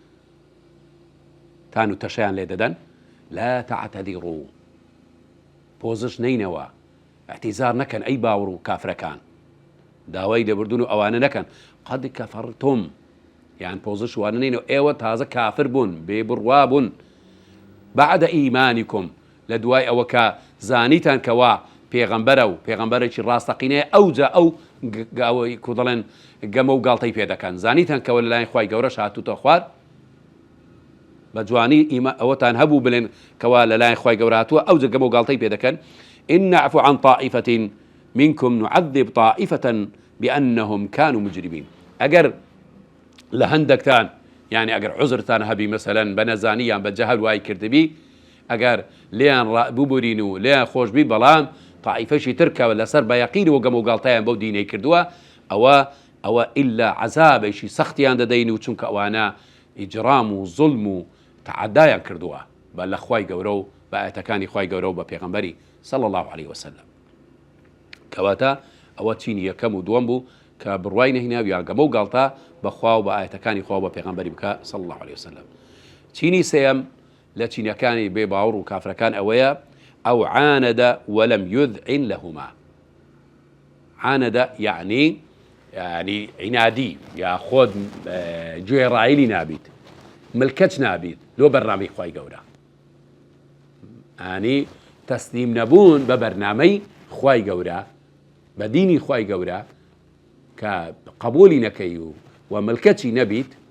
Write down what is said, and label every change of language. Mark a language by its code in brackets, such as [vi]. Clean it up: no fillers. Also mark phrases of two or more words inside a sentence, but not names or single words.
[ckb] تان و تەشەیان لێ دەدەن [ar] لا تعتذروا [ckb] پۆزش نینەوە اعتیزار نەکەن ئەی باوڕ و کافرەکان داوای دەبردون و ئەوانە نەکەن [ar] قەد کەفەرتم [ckb] یان پۆزش وانە نینەوە ئێوە تازە کافر بوون بێ بڕوا بوون [ar] بعد ئیمانیکم [ckb] لە دوای ئەوە کە زانیتان کەوا پێغەمبەرە و پێغەمبەرێکی ڕاستەقینەیە ئەوجا ئەو گاوەی کو دەڵێن گەمە و گاڵتەی پێ دەکەن زانیتان کەوە لەلایەن خوای گەورەش هاتووتە خوار بە جوانی ئەوەتان هەبوو بڵێن کەوا لەلایەن خوای گەورە هاتووە ئەوجا گەمە و گاڵتەی پێ دەکەن [ar] إن نعفو عن طائفة منكم نعذب طائفة بأنهم كانوا مجرمين [ckb] ئەگەر لە هەندێکتان يعني ئەگەر عذرتان هەبی مەسەلەن بە نەزانیان بە جەهل وای کردبی ئەگەر لێیان ببورین و لێیان خۆشبی بەڵام طائفەشی ترکەوە لەسەر بە یەقین و گەمە و گاڵتەیان بەو دینەی کردووە ئەوە ئیلا عەزابێکی سەختیان دەدەین و چونکە ئەوانە ئیجرام و زوڵم و تعەدایان کردووە بە لە خوای گەورە و بە ئاەتەکانی خوای گەورە و بە پێغەمبەری [ar] صلى الله عليه وسلم [ckb] کەواتە ئەوە چینی یەکەم و دووەم بوو کە بڕوای نەهێنا یان گەمە و گاڵتە بەخوا و بە ئاەتەکانی خوا و بە پێغەمبەری بکە [ar] صلى الله عليه وسلم [ckb] چینی سێیەم لە چینەکانی بێ باوەڕ و کافرەکان ئەوەیە ئەو [ar] عانەدە وەلەم یذعن لەهما [ckb] عانەدە یعنی عنادی یا خۆت گوێڕایلی نابیت ملکەچ نابیت لۆ بەرنامەی خوای گەورە ئانی تەسلیم نەبوون بە بەرنامەی خوای گەورە بە دینی خوای گەورە کە قبولی نەکەی و ملکەچی نەبیت